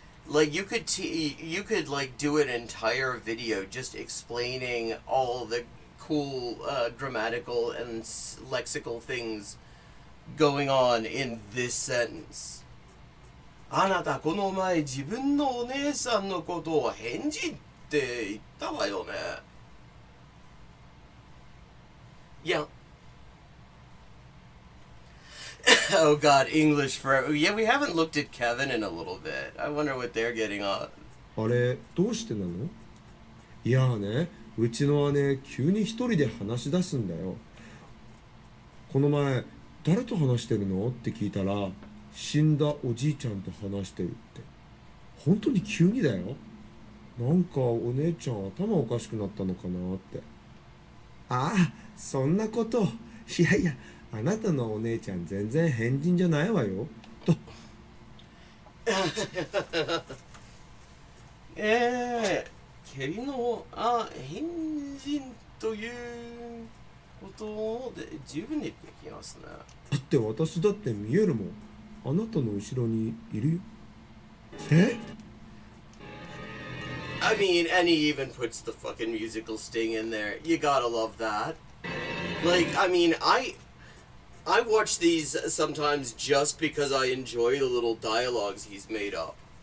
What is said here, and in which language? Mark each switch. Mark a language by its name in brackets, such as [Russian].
[English] Like, you could like do an entire video just explaining all the cool grammatical and lexical things going on in this sentence. [Japanese] あなたこの前自分のお姉さんのことを変人って言ったわよね。 [English] Yeah. Oh god, English forever. Yeah, we haven't looked at Kevin in a little bit. I wonder what they're getting on. [Japanese] あれ、どうしてなの？いやね、うちの姉急に一人で話し出すんだよ。この前、誰と話してるのって聞いたら、死んだおじいちゃんと話してるって。本当に急にだよ。なんかお姉ちゃん頭おかしくなったのかなって。ああ、そんなこと。いやいや、あなたのお姉ちゃん全然変人じゃないわよ。と。蹴りの変人ということで十分にできますね。だって私だって見えるもん。あなたの後ろにいるよ。え [English] I mean, and he even puts the fucking musical sting in there. You gotta love that. Like, I mean, I watch these sometimes just because I enjoy the little dialogues he's made up.